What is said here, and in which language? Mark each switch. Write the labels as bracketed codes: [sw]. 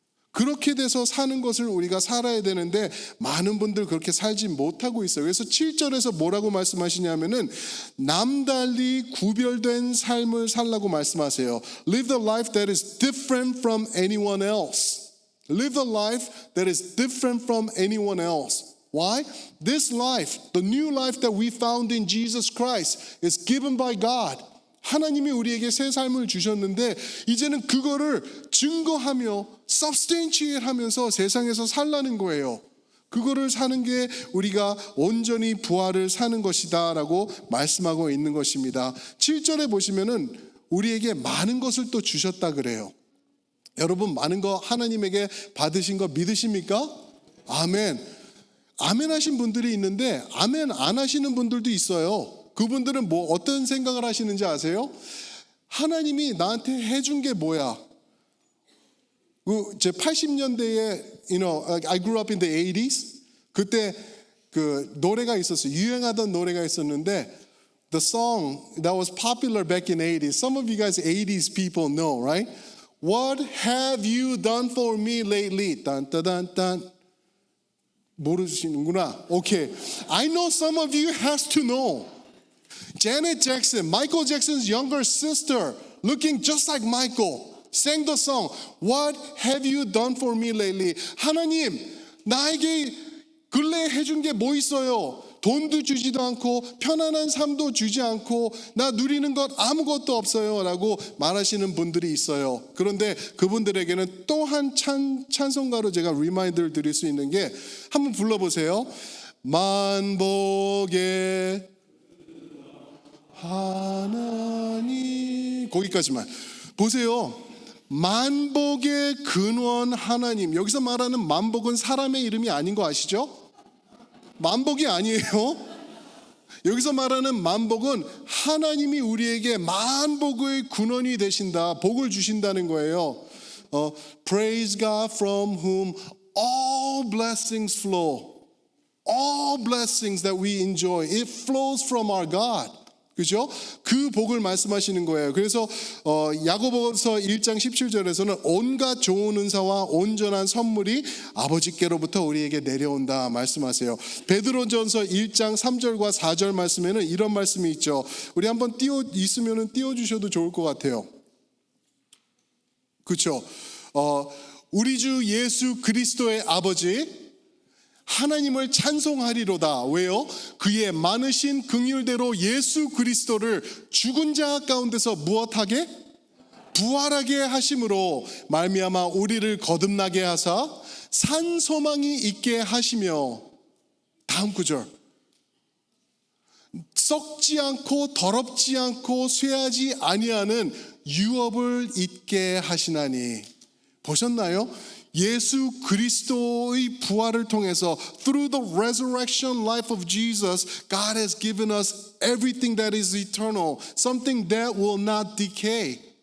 [ko] 그렇게 돼서 사는 것을 우리가 살아야 되는데 많은 분들 그렇게 살지 못하고 있어요. 그래서 7절에서 뭐라고 말씀하시냐면은 남달리 구별된 삶을 살라고 말씀하세요. [en] Live the life that is different from anyone else. Live the life that is different from anyone else. Why? This life, the new life that we found in Jesus Christ is given by God. [ko] 하나님이 우리에게 새 삶을 주셨는데 이제는 그거를 증거하며 substantiate 하면서 세상에서 살라는 거예요. 그거를 사는 게 우리가 온전히 부활을 사는 것이다 라고 말씀하고 있는 것입니다. 7절에 보시면은 우리에게 많은 것을 또 주셨다 그래요. 여러분 많은 거 하나님에게 받으신 거 믿으십니까? 아멘. 아멘 하신 분들이 있는데 아멘 안 하시는 분들도 있어요. 그분들은 뭐 어떤 생각을 하시는지 아세요? 하나님이 나한테 해준 게 뭐야? 제 80년대에 [en] I grew up in the 80s. [ko] 그때 그 노래가 있었어요. 유행하던 노래가 있었는데 [en] the song that was popular back in 80s. Some of you guys 80s people know, right? What have you done for me lately? [ko] 딴따단딴. 모르시는구나. Okay. [en] I know some of you has to know. Janet Jackson, Michael Jackson's younger sister, looking just like Michael, sang the song, What have you done for me lately? [ko] 하나님, 나에게 근래에 해준 게 뭐 있어요? 돈도 주지도 않고 편안한 삶도 주지 않고 나 누리는 것 아무것도 없어요 라고 말하시는 분들이 있어요. 그런데 그분들에게는 또 한 찬송가로 제가 리마인드를 드릴 수 있는 게 한번 불러보세요. 만복의 하나님, 거기까지만 보세요. 만복의 근원 하나님. 여기서 말하는 만복은 사람의 이름이 아닌 거 아시죠? 만복이 아니에요. 여기서 말하는 만복은 하나님이 우리에게 만복의 근원이 되신다, 복을 주신다는 거예요. [en] Praise God from whom all blessings flow. All blessings that we enjoy, it flows from our God. [ko] 그죠? 그 복을 말씀하시는 거예요. 그래서 야고보서 1장 17절에서는 온갖 좋은 은사와 온전한 선물이 아버지께로부터 우리에게 내려온다 말씀하세요. 베드로전서 1장 3절과 4절 말씀에는 이런 말씀이 있죠. 우리 한번 있으면 띄워주셔도 좋을 것 같아요. 그렇죠? 우리 주 예수 그리스도의 아버지 하나님을 찬송하리로다. 왜요? 그의 많으신 긍휼대로 예수 그리스도를 죽은 자 가운데서 무엇하게? 부활하게 하심으로 말미암아 우리를 거듭나게 하사 산 소망이 있게 하시며, 다음 구절, 썩지 않고 더럽지 않고 쇠하지 아니하는 유업을 있게 하시나니. 보셨나요? 예수 그리스도의 부활을 통해서 [en] through the resurrection life of Jesus, God has given us everything that is eternal, something that will not decay.